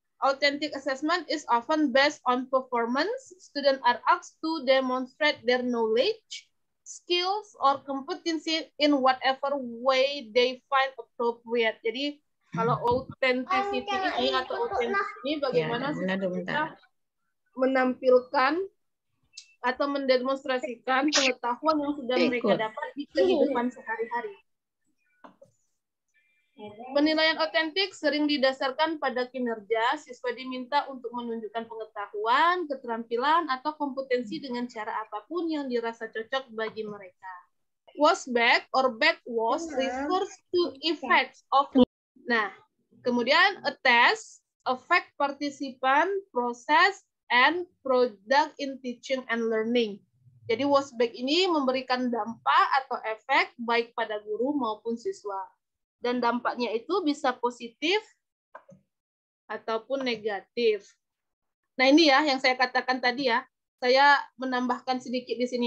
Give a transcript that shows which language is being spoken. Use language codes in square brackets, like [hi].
[en] Authentic assessment is often based on performance. Students are asked to demonstrate their knowledge, skills, or competency in whatever way they find appropriate. [id] Jadi kalau authenticity ini atau authentic ini bagaimana kita menampilkan atau mendemonstrasikan pengetahuan yang sudah mereka dapat di kehidupan sehari-hari. Penilaian otentik sering didasarkan pada kinerja. Siswa diminta untuk menunjukkan pengetahuan, keterampilan, atau kompetensi dengan cara apapun yang dirasa cocok bagi mereka. [en] Was back or back was refers to effects of. [id] Nah, kemudian [en] a test affect participant, process, and product in teaching and learning. [id] Jadi was back ini memberikan dampak atau efek baik pada guru maupun siswa. Dan dampaknya itu bisa positif ataupun negatif. Nah ini ya yang saya katakan tadi ya. Saya menambahkan sedikit di sini.